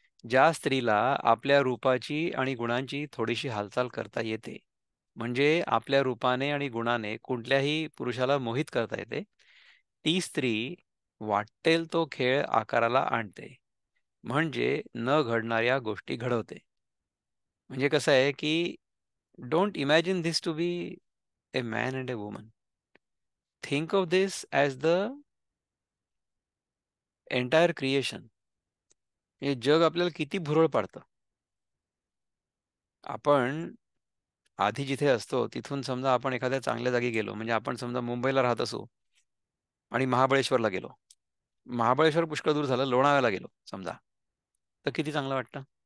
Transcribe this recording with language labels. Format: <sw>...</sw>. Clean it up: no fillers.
<mr>ज्या स्त्रीला आपल्या रूपाची आणि गुणांची थोडीशी हालचाल करता येते, म्हणजे आपल्या रूपाने आणि गुणाने कुठल्याही पुरुषाला मोहित करता येते, ती स्त्री वाट्टेल तो खेळ आकाराला आणते, म्हणजे न घडणाऱ्या गोष्टी घडवते. म्हणजे कसं आहे की</mr> <en>Don't imagine this to be a man and a woman. Think of this as the entire creation.</en> <mr>हे जग आपल्याला किती भुरळ पाडतं. आपण आधी जिथे असतो तिथून समजा आपण एखाद्या चांगल्या जागी गेलो, म्हणजे आपण समजा मुंबईला राहत असू आणि महाबळेश्वरला गेलो. महाबळेश्वर पुष्कळ दूर झालं, लोणावळ्याला गेलो समजा, तर किती चांगलं वाटतं.</mr>